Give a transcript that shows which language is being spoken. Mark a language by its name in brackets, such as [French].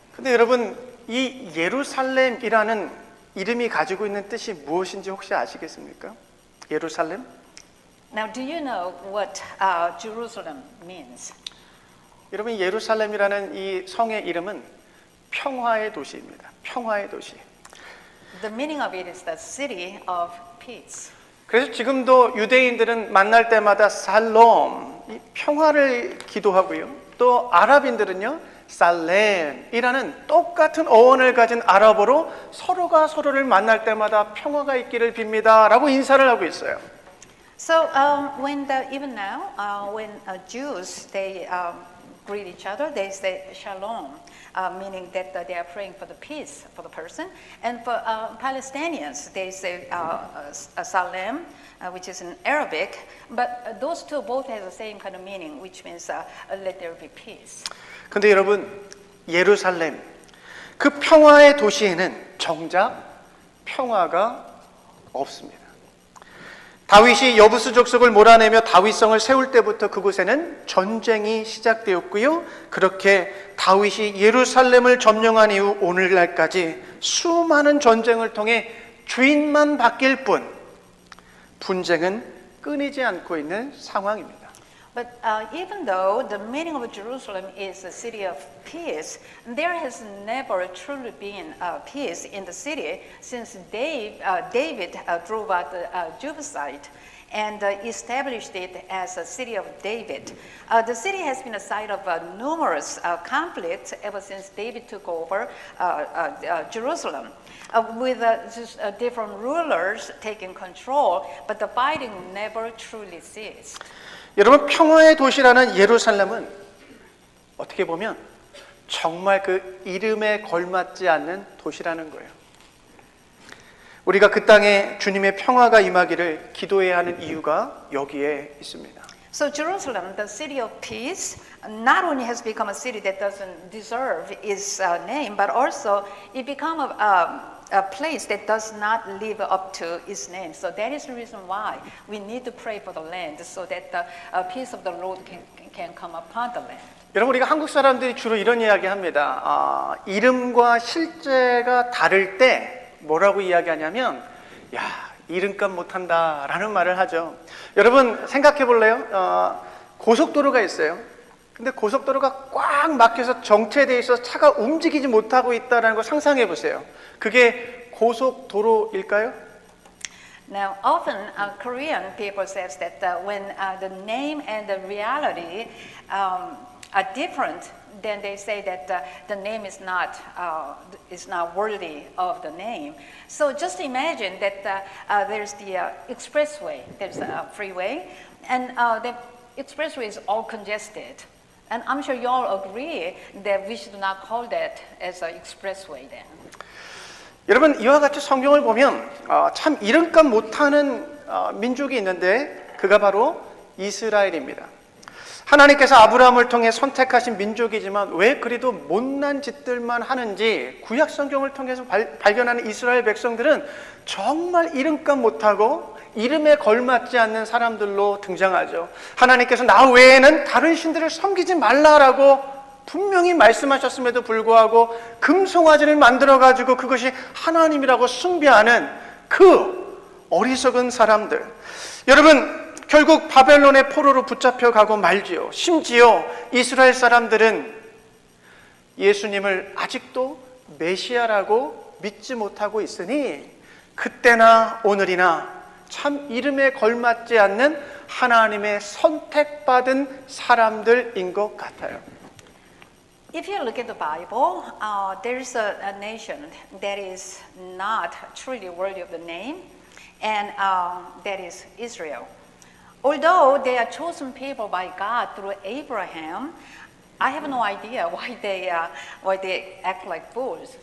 [Korean] 근데 여러분, 이 예루살렘이라는 이름이 가지고 있는 뜻이 무엇인지 혹시 아시겠습니까? 예루살렘? [English] Now, do you know what Jerusalem means? [Korean] 여러분, 예루살렘이라는 이 성의 이름은 평화의 도시입니다. 평화의 도시. [English] The meaning of it is the city of peace. [Korean] 그래서 지금도 유대인들은 만날 때마다 살롬, 이 평화를 기도하고요. 또 아랍인들은요, 살렘이라는 똑같은 어원을 가진 아랍어로 서로가 서로를 만날 때마다 평화가 있기를 빕니다라고 인사를 하고 있어요. [English] So even now, when Jews greet each other, they say shalom, meaning that they are praying for the peace for the person. And for Palestinians, they say salam, which is in Arabic. But those two both have the same kind of meaning, which means let there be peace. [Korean] 근데 여러분, 예루살렘, 그 평화의 도시에는 정작 평화가 없습니다. 다윗이 여부수 족속을 몰아내며 다윗성을 세울 때부터 그곳에는 전쟁이 시작되었고요. 그렇게 다윗이 예루살렘을 점령한 이후 오늘날까지 수많은 전쟁을 통해 주인만 바뀔 뿐 분쟁은 끊이지 않고 있는 상황입니다. [English] But even though the meaning of Jerusalem is a city of peace, there has never truly been peace in the city since David drove out the Jebusite and established it as a city of David. The city has been a site of numerous conflicts ever since David took over Jerusalem. With just different rulers taking control, but the fighting never truly ceased. [Korean] 여러분, 평화의 도시라는 예루살렘은 어떻게 보면 정말 그 이름에 걸맞지 않는 도시라는 거예요. 우리가 그 땅에 주님의 평화가 임하기를 기도해야 하는 이유가 여기에 있습니다. [English] So Jerusalem, the city of peace, not only has become a city that doesn't deserve its name, but also it become a place that does not live up to its name. So that is the reason why we need to pray for the land so that the peace of the Lord can come upon the land. [Korean] 여러분, 우리가 한국 사람들이 주로 이런 이야기 합니다. 이름과 실제가 다를 때 뭐라고 이야기하냐면, 야, 이름값 못한다 라는 말을 하죠. 여러분, 생각해 볼래요? 고속도로가 있어요. 근데 고속도로가 꽉 막혀서 정체되어 있어서 차가 움직이지 못하고 있다는 걸 상상해 보세요. 그게 고속도로일까요? [English] Now, often Korean people says that when the name and the reality are different, then they say that the name is not worthy of the name. So just imagine that there's the expressway, there's a freeway, and the expressway is all congested. And I'm sure you all agree that we should not call that as an expressway then. [Korean] 여러분, 이와 같이 성경을 보면 참 이름값 못하는 민족이 있는데 그가 바로 이스라엘입니다. 하나님께서 아브라함을 통해 선택하신 민족이지만 왜 그리도 못난 짓들만 하는지 구약 성경을 통해서 발견하는 이스라엘 백성들은 정말 이름값 못하고 이름에 걸맞지 않는 사람들로 등장하죠. 하나님께서 나 외에는 다른 신들을 섬기지 말라라고 분명히 말씀하셨음에도 불구하고 금송아지를 만들어가지고 그것이 하나님이라고 숭배하는 그 어리석은 사람들. 여러분, 결국 바벨론의 포로로 붙잡혀가고 말지요. 심지어 이스라엘 사람들은 예수님을 아직도 메시아라고 믿지 못하고 있으니 그때나 오늘이나 참 이름에 걸맞지 않는 하나님의 선택받은 사람들인 것 같아요. [English] If you look at the Bible, there's a nation that is not truly worthy of the name, and that is Israel. Although they are chosen people by God through Abraham, I have no idea why they act like fools.